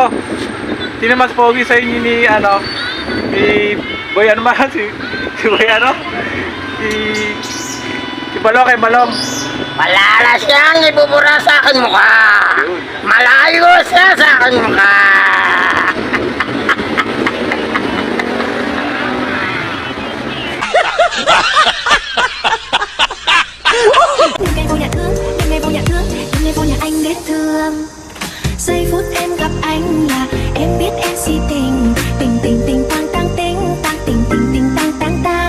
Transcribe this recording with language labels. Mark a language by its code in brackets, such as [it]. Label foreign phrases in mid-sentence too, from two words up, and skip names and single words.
[tl] Sino mas pogi sa inyo ni Boy ano ba? Si Boy ano? Si Balong kay Balong. Wala na siyang ibubura sa akin mukha. Malayo siya sa akin mukha. [vi] Những ngày vô nhà thương, những ngày vô nhà thương, những ngày vô nhà anh đến thương. Giây phút em gặp anh là em biết em si tình, tình tình tình tang tang tình, tang tình tình tình tang tang tang.